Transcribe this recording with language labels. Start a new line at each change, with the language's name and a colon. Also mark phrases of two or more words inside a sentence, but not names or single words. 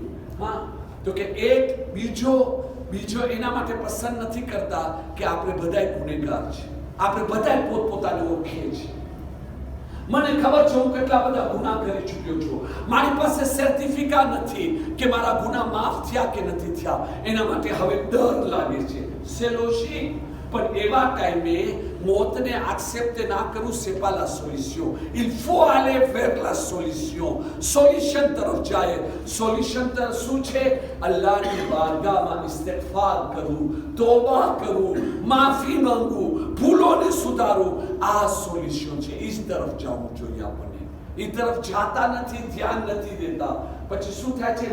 Gujarati: હા, તો કે એક બીજો એના માટે પસંદ નથી કરતા કે આપણે બધાય ગુનેગાર છે, આપણે બધાય પોતપોતાને ઓળખીએ છીએ. મને ખબર છે હું કેટલા બધા ગુનાહ કરી ચૂક્યો છું, મારી પાસે સર્ટિફિકેટ નથી કે મારા ગુનાહ માફ થયા કે નથી થયા, એના માટે હવે ડર લાગે છે. સેલોશી, પણ એવા ટાઈમે મોતને એક્સેપ્ટ ના કરું,
French: c'est pas la solution. Il faut aller vers la solution.
Gujarati: સોલ્યુશન તરફ જાય. સોલ્યુશન તરફ શું છે? અલ્લાહની બારગાહમાં ઇસ્તિગફાર કરું, તોબા કરું, માફી માંગું, ભૂલોને સુધારું. આ સોલ્યુશન છે. ઇસ તરફ જવું જોઈએ આપણને. એ તરફ જાતા નથી, ધ્યાન નથી દેતા. પછી શું થાય છે?